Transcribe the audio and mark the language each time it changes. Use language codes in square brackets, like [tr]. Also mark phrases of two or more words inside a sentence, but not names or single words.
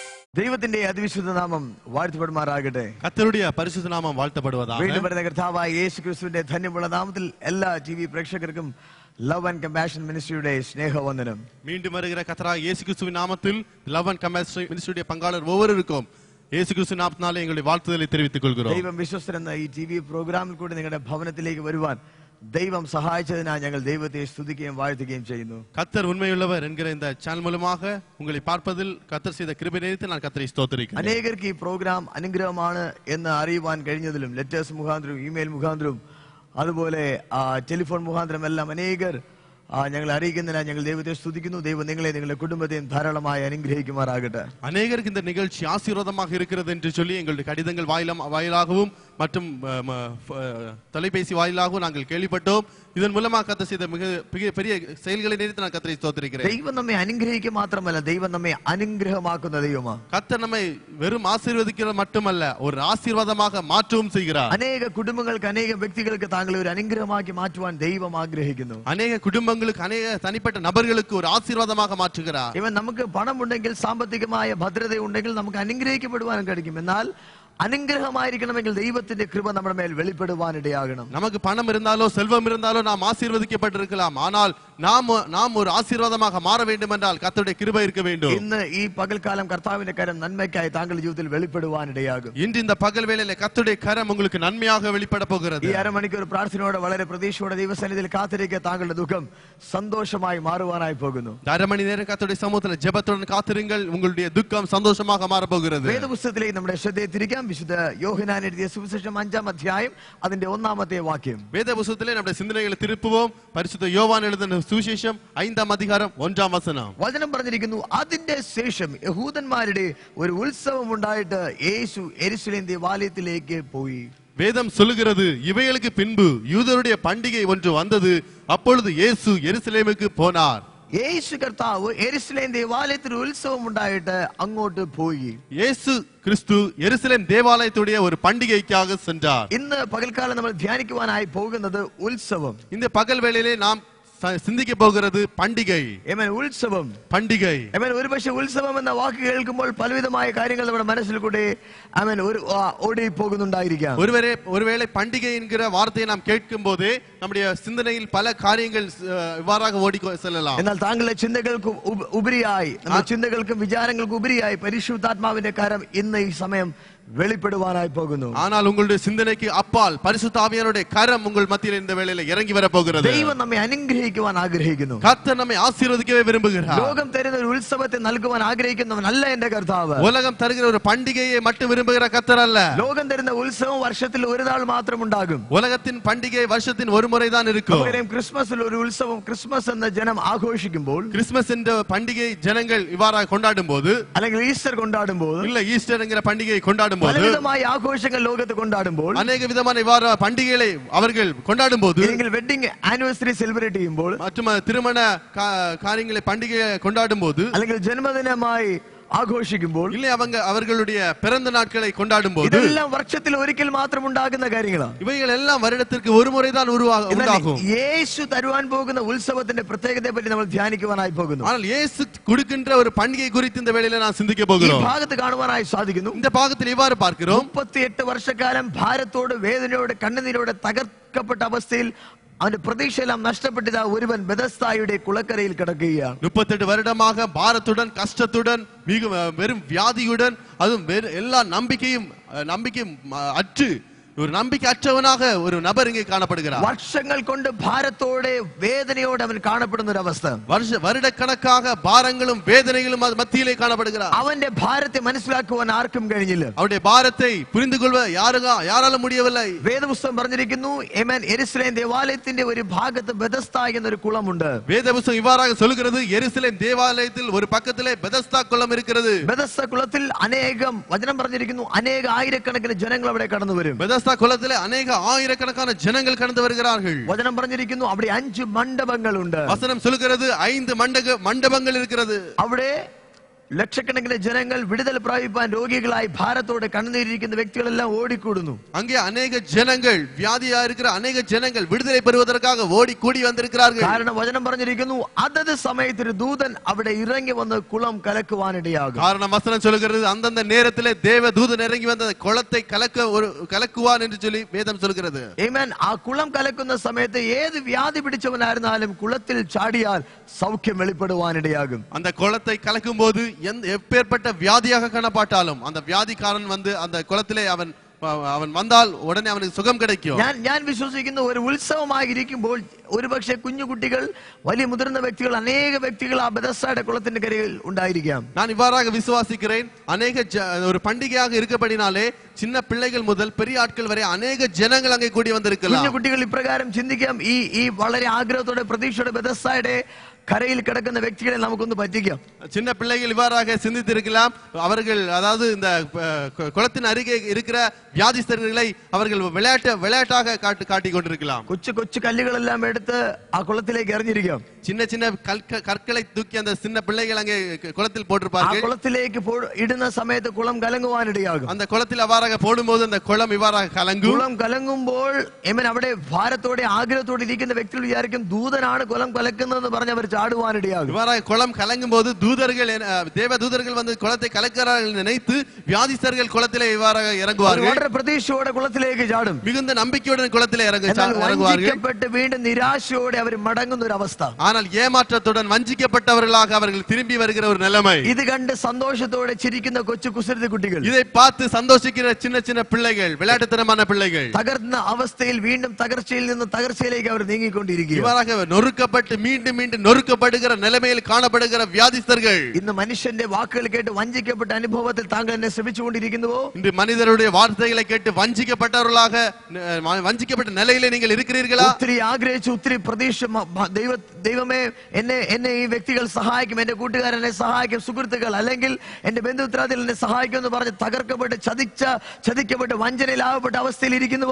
[ml] ദൈവത്തിന്റെ അതിവിശുദ്ധ നാമം വാഴ്ത്തപ്പെടുമാറാകട്ടെ. [ta] கர்த்தருடைய பரிசுத்த நாமம் வாழ்த்தப்படுவதாக. [ml] വീണ്ടും വരുന്ന കർത്താവായ യേശുക്രിസ്തുവിന്റെ ധന്യമുള്ള നാമത്തിൽ എല്ലാ ടിവി പ്രേക്ഷകർക്കും ലവ് ആൻഡ് കമ്പാഷൻ മിനിസ്ട്രിയുടെ സ്നേഹവന്ദനം. [ta] மீண்டும் வருகிற கர்த்தராகிய இயேசு கிறிஸ்துவின் நாமத்தில் லவ் அண்ட் கம்பேஷன் மினிஸ்ட்ரியுடைய பங்காளர் ஒவ்வொருவருக்கும் இயேசு கிறிஸ்துவின் நாமத்தினாலே எங்களுடைய வாழ்த்துதலை தெரிவித்துக் கொள்கிறோம். [ml] ദൈവം വിശ്വസ്തരെന്ന ഈ ടിവി പ്രോഗ്രാമിൽ കൂടി നിങ്ങളുടെ ഭവനത്തിലേക്ക് വരുവാൻ ദൈവം സഹായിച്ചതിനാൽ ഞങ്ങൾ ദൈവത്തെ സ്തുതിക്കുകയും വാഴ്ത്തുകയും ചെയ്യുന്നു. [ta] கர்த்தர் உண்மையுள்ளவர் என்கிற இந்த சேனல் மூலமாக உங்களை பார்ப்பதில் கர்த்தர் செய்த கிருபை நிமித்தம் நான் கர்த்தரை ஸ்தோத்திரிக்கிறேன். [ml] അനേകർക്ക് ഈ പ്രോഗ്രാം അനുഗ്രഹമാണ് എന്ന് അറിയുവാൻ കഴിഞ്ഞതിലും ലെറ്റേഴ്സ് മുഖാന്തരവും ഇമെയിൽ മുഖാന്തരവും അതുപോലെ ടെലിഫോൺ മുഖാന്തരം എല്ലാം അനേകർ ഞങ്ങൾ അറിയിക്കുന്നതിനാൽ ഞങ്ങൾ ദൈവത്തെ സ്തുതിക്കുന്നു. ദൈവം നിങ്ങളെ നിങ്ങളുടെ കുടുംബത്തെയും ധാരാളമായി അനുഗ്രഹിക്കുമാറാകട്ടെ. [ta] அநேகருக்கு இந்த நிகழ்ச்சி ஆசீர்வாதமாக இருக்கிறது என்று சொல்லி எங்களுடைய கடிதங்கள் வாயிலாகவும் மற்றும் தொலைபேசி வாயிலாகவும் நாங்கள் கேள்விப்பட்டோம். இதன் மூலமாக கர்த்தர் செய்த மிக பெரிய செயல்களை நினைத்து நான் கர்த்தரை ஸ்தோத்திரிக்கிறேன். [ml] ദൈവം നമ്മെ അനുഗ്രഹിക്കുക മാത്രമല്ല, ദൈവം നമ്മെ അനുഗ്രഹമാക്കുന്ന ദൈവമാണ്. [ta] கர்த்தர் நம்மை வெறும் ஆசீர்வதிக்கிறது மட்டுமல்ல, ஒரு ஆசீர்வாதமாக மாற்றவும் செய்கிறார். [ml] അനേക കുടുംബങ്ങൾക്ക് അനേക വ്യക്തികൾക്ക് താങ്കളെ ഒരു അനുഗ്രഹമാക്കി മാറ്റുവാൻ ദൈവം ആഗ്രഹിക്കുന്നു. [ta] அநேக குடும்பங்களுக்கு அநேக தனிப்பட்ட நபர்களுக்கு ஒரு ஆசீர்வாதமாக மாற்றுகிறார். [ml] ഇവൻ നമുക്ക് പണമുണ്ടെങ്കിൽ സാമ്പത്തികമായ ഭദ്രത ഉണ്ടെങ്കിൽ നമുക്ക് അനുഗ്രഹിക്കപ്പെടുവാനും കഴിക്കും. എന്നാൽ അനുഗ്രഹമായിരിക്കണമെങ്കിൽ ദൈവത്തിന്റെ കൃപ നമ്മുടെ മേൽ വെളിപ്പെടുവാനിടയാകണം. [ta] நமக்கு பணம் இருந்தாலோ செல்வம் இருந்தாலோ நாம் ஆசீர்வதிக்கப்பட்டிருக்கலாம். ஆனால் நாம் ஒரு ஆசீர்வாதமாக மாற வேண்டும் என்றால் கர்த்தருடைய கிருபை இருக்க வேண்டும். [ml] ഇന്ന് ഈ പകൽക്കാലം കർത്താവിന്റെ കരം നന്മയ്ക്കായി താങ്കളുടെ ജീവിതത്തിൽ വെളിപ്പെടുവാനിടയാകും. [ta] இன்று இந்த பகல் வேளையிலே கர்த்தருடைய கரம் உங்களுக்கு நன்மையாக வெளிப்பட போகிறது. [ml] ഈ അരമണിക്കൂർ പ്രാർത്ഥനയോടെ വളരെ പ്രതീക്ഷയോടെ ദൈവസന്നിധിയിൽ കാത്തിരിക്കുക. താങ്കളുടെ ദുഃഖം സന്തോഷമായി മാറുവാനായി പോകുന്നു. [ta] அரை மணி நேரம் கர்த்தருடைய சமூகத்தில் ஜெபத்துடன் காத்திருங்கள். உங்களுடைய துக்கம் சந்தோஷமாக மாற போகிறது. [ml] വേദപുസ്തകത്തിലേക്ക് നമ്മുടെ ശ്രദ്ധയെ തിരിക്കാം. വിശുദ്ധ യോഹന്നാൻ എഴുതിയ സുവിശേഷം 5-ാം അധ്യായം അതിന്റെ 1-ാമത്തെ വാക്യം. [ta] வேத புத்தகத்திலே நம்முடைய சிந்தனைகளை திருப்புவோம். பரிசுத்த யோவான் எழுதின சுவிசேஷம் 5-ாம் அதிகாரம் 1-ாம் வசனம். [ml] വചനം പറഞ്ഞിരിക്കുന്നു, അതിന്റെ ശേഷം യഹൂദന്മാരുടെ ഒരു ഉത്സവം ഉണ്ടായിട്ട് യേശു യെരുശലേം ദേവാലയത്തിലേക്ക് പോയി. [ta] வேதம் சொல்லுகிறது, இவைகளுக்கு பின்பு யூதருடைய பண்டிகை ஒன்று வந்தது. அப்பொழுது இயேசு எருசலேமுக்கு போனார். [ml] യേശു കർത്താവ് യെരുശലേം ദേവാലയത്തിൽ ഉത്സവം ഉണ്ടായിട്ട് അങ്ങോട്ട് പോയി. [ta] இயேசு கிறிஸ்து எருசலேம் தேவாலயத்துடைய ஒரு பண்டிகைக்காக சென்றார். [ml] ഇന്ന് പകൽക്കാലം നമ്മൾ ധ്യാനിക്കുവാനായി പോകുന്നത് ഉത്സവം. [ta] இந்த பகல் வேளையிலே நாம் சிந்திக்க போகிறது பண்டிகை. [ml] ഉത്സവം, [ta] பண்டிகை. [ml] ഒരുപക്ഷെ ഉത്സവം എന്ന വാക്ക് കേൾക്കുമ്പോൾ പലവിധമായ കാര്യങ്ങൾ നമ്മുടെ മനസ്സിൽ കൂടെ ഓടി പോകുന്നുണ്ടായിരിക്കാം. [ta] ஒருவேளை பண்டிகை என்கிற வார்த்தையை நாம் கேட்கும் போதே நம்முடைய சிந்தனையில் பல காரியங்கள் இவ்வாறாக ஓடி செல்லலாம். [ml] എന്നാൽ താങ്കളുടെ ചിന്തകൾക്ക് ഉപരിയായി, നമ്മുടെ ചിന്തകൾക്കും വിചാരങ്ങൾക്കും ഉപരിയായി പരിശുദ്ധാത്മാവിന്റെ കരം ഇന്ന് ഈ സമയം [ta] வெளிப்படுவானாய் போகுது. ஆனால் உங்களுடைய சிந்தனைக்கு அப்பால் பரிசுத்த ஆவியானவருடைய கரம் உங்கள் மத்தியில் இந்த வேளையில இறங்கி வர போகிறது. [ml] ദൈവം നമ്മെ അനുഗ്രഹിക്കുവാൻ ആഗ്രഹിക്കുന്നു. [ta] கர்த்தர் நம்மை ஆசீர்வதிக்கவே விரும்புகிறார். [ml] ലോകം തരുന്ന ഒരു ഉത്സവത്തെ നൽകുവാൻ ആഗ്രഹിക്കുന്നവനല്ല എന്റെ കർത്താവ്. [ta] உலகம் தருகிற ஒரு பண்டிகையை மட்டும் விரும்புகிற கர்த்தர் அல்ல. [ml] ലോകം തരുന്ന ഉത്സവം വർഷത്തിൽ ഒരു നാൾ മാത്രം ഉണ്ടാകും. [ta] உலகத்தின் பண்டிகை வருஷத்தின் ஒரு முறை தான் இருக்கும். [ml] ക്രിസ്മസിൽ ഒരു ഉത്സവം, ക്രിസ്മസ് എന്ന ജനം ആഘോഷിക്കുമ്പോൾ, [ta] கிறிஸ்மஸ் என்ற பண்டிகை ஜனங்கள் இவ்வாறாக கொண்டாடும் போது, [ml] അല്ലെങ്കിൽ ഈസ്റ്റർ കൊണ്ടാടുമ്പോൾ, [ta] இல்ல ஈஸ்டர் என்கிற பண்டிகையை கொண்டாடும் போது, [ml] പലവിധമായ ആഘോഷങ്ങൾ ലോകത്ത് കൊണ്ടാടുമ്പോൾ, [ta] அநேக விதமான இவ்வாறு பண்டிகைகளை அவர்கள் கொண்டாடும் போது, [ml] അല്ലെങ്കിൽ [en] wedding anniversary celebrate [ml] ചെയ്യുമ്പോൾ, [ta] மற்றும் திருமண காரியங்களை பண்டிகையை கொண்டாடும் போது, [ml] അല്ലെങ്കിൽ ജന്മദിനമായി ആഘോഷിക്കുമ്പോൾ, [ta] இல்லை அவர்களுடைய பிறந்த நாட்களை கொண்டாடும் போது, [ml] ഇതെല്ലാം വർഷത്തിൽ ഒരിക്കൽ മാത്രം ഉണ്ടാകുന്ന കാര്യങ്ങളാണ്. [ta] இவைகள் எல்லாம் வருடத்திற்கு ஒரு முறை தான் உண்டாகும். [ml] യേശു തരുവാൻ പോകുന്ന ഉത്സവത്തിന്റെ പ്രത്യേകതയെ പറ്റി നമ്മൾ ധ്യാനിക്കുവാനായി പോകുന്നു. [ta] ஆனால் இயேசு கொடுக்கின்ற ஒரு பண்டிகை குறித்து இந்த வேளையில நான் சிந்திக்க போகிறோம். [ml] ഈ ഭാഗത്ത് കാണുവാനായി സാധിക്കുന്നു. [ta] இந்த பாகத்தில் இவ்வாறு பார்க்கிறோம், [ml] 38 വർഷക്കാലം ഭാരത്തോട് വേദനയോടെ കണ്ണുനീരോടെ തകർക്കപ്പെട്ട അവസ്ഥയിൽ അവന്റെ പ്രതീക്ഷയെല്ലാം നഷ്ടപ്പെട്ട ഒരുവൻ ബെഥസ്തായുടെ കുളക്കരയിൽ കിടക്കുകയാണ്. [ta] 38 வருடமாக பாரத்துடன் கஷ்டத்துடன் வெறும் வியாதியுடன் அதுவும் எல்லா நம்பிக்கையும் அற்று ஒரு நம்பிக்கை அற்றவனாக ஒரு நபர் இங்கே காணப்படுகிறார். [ml] വർഷങ്ങൾ കൊണ്ട് ഭാരത്തോടെ വേദനയോടെ അവൻ കാണപ്പെടുന്ന ഒരു അവസ്ഥ. [ta] வருடக்கணக்காக பாரங்களும் வேதனைகளும் மத்தியிலே காணப்படுகிறார். [ml] അവന്റെ ഭാരത്തെ മനസ്സിലാക്കുവാൻ ആർക്കും കഴിഞ്ഞില്ല. [ta] அவருடைய பாரத்தை புரிந்து கொள்ள யாராலும் முடியவில்லை. [ml] വേദപുസ്തകം പറഞ്ഞിരിക്കുന്നു, യെരുശലേം ദേവാലയത്തിന്റെ ഒരു ഭാഗത്ത് ബെഥസ്ദാ എന്നൊരു കുളമുണ്ട്. [ta] வேதபுஸ்தகம் இவ்வாறாக சொல்கிறது, எருசலேம் தேவாலயத்தில் ஒரு பக்கத்திலே பெதஸ்தா குளம் இருக்கிறது. [ml] ബെഥസ്ദാ കുളത്തിൽ അനേകം, വചനം പറഞ്ഞിരിക്കുന്നു, അനേക ആയിരക്കണക്കിന് ജനങ്ങൾ അവിടെ കടന്നു വരും. [ta] பெதஸ்தா குளத்திலே அநேக ஆயிரக்கணக்கான ஜனங்கள் கடந்து வருகிறார்கள். [ml] വചനം പറഞ്ഞിരിക്കുന്നു, അവിടെ 5 മണ്ഡപങ്ങളുണ്ട്. [ta] வசனம் சொல்கிறது 5 மண்டபங்கள் இருக்கிறது. [ml] അവിടെ ലക്ഷക്കണക്കിന് ജനങ്ങൾ വിടുതൽ പ്രാപിപ്പാൻ രോഗികളായി ഭാരത്തോടെ കണ്ണുനീരിക്കുന്ന വ്യക്തികളെല്ലാം ഓടിക്കൂടുന്നു. [ta] அங்கே அநேக ஜனங்கள் வியாதியா இருக்கிற அநேக ஜனங்கள் விடுதலை பெறுவதற்காக ஓடி கூடி வந்திருக்கிறார்கள். [ml] കാരണം വചനം പറഞ്ഞിരിക്കുന്നു അതത് സമയത്ത് ഒരു ദൂതൻ അവിടെ ഇറങ്ങി വന്ന് കുളം കലക്കുവാനിടയാകും. [ta] காரணம் வசனம் சொல்கிறது அந்தந்த நேரத்திலே தேவ தூதன் இறங்கி வந்து அந்த குளத்தை கலக்குவான் என்று சொல்லி வேதம் சொல்கிறது. [ml] ആമേൻ. ആ കുളം കലക്കുന്ന സമയത്ത് ഏത് വ്യാധി പിടിച്ചവനായിരുന്നാലും കുളത്തിൽ ചാടിയാൽ സൗഖ്യം വെളിപ്പെടുവാനിടയാകും. [ta] அந்த குளத்தை கலக்கும் போது எப்பேற்பட்ட வியாதியாக காணப்பட்டாலும் அந்த வியாதிக்காரன் வந்து அந்த குளத்திலே அவன் வந்தால் உடனே அவனுக்கு சுகம் கிடைக்கும். [ml] ഞാൻ വിശ്വസിക്കുന്ന ഒരു ഉത്സവമായിരിക്കുമ്പോൾ ഒരുപക്ഷെ കുഞ്ഞു കുട്ടികൾ വലിയ മുതിർന്ന വ്യക്തികൾ അനേക വ്യക്തികൾ ആ ബെഥസ്ദായുടെ കുളത്തിന്റെ കരയിൽ ഉണ്ടായിരിക്കാം. [ta] நான் இவ்வாறாக விசுவாசிக்கிறேன். அநேக ஒரு பண்டிகையாக இருக்கப்படினாலே சின்ன பிள்ளைகள் முதல் பெரிய ஆட்கள் வரை அநேக ஜனங்கள் அங்கே கூடி வந்திருக்கலாம். [ml] കുഞ്ഞു കുട്ടികൾ ഇപ്രകാരം ചിന്തിക്കാം, ഈ വളരെ ആഗ്രഹത്തോടെ പ്രതീക്ഷയോടെ ബെഥസ്ദായുടെ கரையில் கிடക്കുന്ന വ്യക്തികളെ നമുക്കൊന്ന് പറ്റിക്കാം. [ta] சின்ன பிள்ளைகள் இவ்வாறாக சிந்தித்திருக்கலாம். அவர்கள் அதாவது இந்த குளத்தின் அருகே இருக்கிற வியாதிஸ்தர்களை அவர்கள் விளையாட்டாக காட்டிக் கொண்டிருக்கலாம். [ml] കൊച്ചു കൊച്ചു കല്ലുകളെല്ലാം എടുത്ത് ആ കുളത്തിലേക്ക് എറിഞ്ഞിരിക്കാം. [ta] சின்ன சின்ன கற்களை தூக்கி அந்த சின்ன பிள்ளைகள் அங்கே குளத்தில் போட்டிருப்பார்கள். [ml] കുളത്തിലേക്ക് ഇടുന്ന സമയത്ത് കുളം കലങ്ങുവാനിടയാകും. [ta] அந்த குளத்தில் அவ்வாறாக போடும்போது அந்த குளம் இவ்வாறாக கலங்கும். [ml] കുളം കലങ്ങുമ്പോൾ അവിടെ ഭാരത്തോടെ ആഗ്രഹത്തോടെ ഇരിക്കുന്ന വ്യക്തികൾ വിചാരിക്കും ദൂതനാണ് കുളം കലക്കുന്നതെന്ന് പറഞ്ഞ് അവർ ചാടുവാനിടയാകും. [ta] இவ்வாறாக குளம் கலங்கும் போது தூதர்கள் தேவ தூதர்கள் வந்து குளத்தை கலக்கிறார்கள் நினைத்து வியாதிஸ்தர்கள் குளத்திலே இவ்வாறாக இறங்குவார்கள். [ml] വളരെ പ്രതീക്ഷയോടെ കുളത്തിലേക്ക് ചാടും. [ta] மிகுந்த நம்பிக்கையுடன் குளத்திலே இறங்குவார்கள். [ml] വഞ്ചിക്കപ്പെട്ട് വീണ്ടും നിരാശയോടെ അവർ മടങ്ങുന്ന ഒരു അവസ്ഥ. [ta] ஆனால் ஏமாற்றத்துடன் வஞ்சிக்கப்பட்டவர்களாக அவர்கள் திரும்பி வருகிற ஒரு நிலைமை. [ml] ഇത് കണ്ട് സന്തോഷത്തോടെ ചിരിക്കുന്ന കൊച്ചു കുസൃതി കുട്ടികൾ, [ta] இதை பார்த்து சந்தோஷிக்கிற சின்ன சின்ன பிள்ளைகள், விளையாட்டுத்தனமான பிள்ளைகள் [ml] തകർന്ന അവസ്ഥയിൽ വീണ്ടും തകർച്ചയിൽ നിന്ന് തകർച്ചയിലേക്ക് അവർ നീങ്ങിക്കൊണ്ടിരിക്കുക. [ta] இவ்வாறாக நொறுக்கப்பட்டு மீண்டும் மீண்டும் நொறுக்கப்படுகிற நிலைமையில் காணப்படுகிற வியாதிஸ்தர்கள். [ml] ഇന്ന് മനുഷ്യന്റെ വാക്കുകൾ കേട്ട് വഞ്ചിക്കപ്പെട്ട അനുഭവത്തിൽ താങ്കൾ എന്നെ ശ്രമിച്ചുകൊണ്ടിരിക്കുന്നുവോ? [ta] இன்று மனிதருடைய வார்த்தைகளை கேட்டு வஞ்சிக்கப்பட்டவர்களாக வஞ்சிக்கப்பட்ட நிலையிலே நீங்கள் இருக்கிறீர்களா? [ml] ഒത്തിരി ആഗ്രഹിച്ചു, ഒത്തിരി പ്രതീക്ഷ, ദൈവമേ എന്നെ ഈ വ്യക്തികൾ സഹായിക്കും, എന്റെ കൂട്ടുകാരനെ സഹായിക്കും, സുഹൃത്തുക്കൾ അല്ലെങ്കിൽ എന്റെ ബന്ധുമിത്രാദികൾ എന്നെ സഹായിക്കും എന്ന് പറഞ്ഞ് തകർക്കപ്പെട്ട് ചതിക്കപ്പെട്ട് വഞ്ചനയിലാവപ്പെട്ട അവസ്ഥയിൽ ഇരിക്കുന്നുവോ?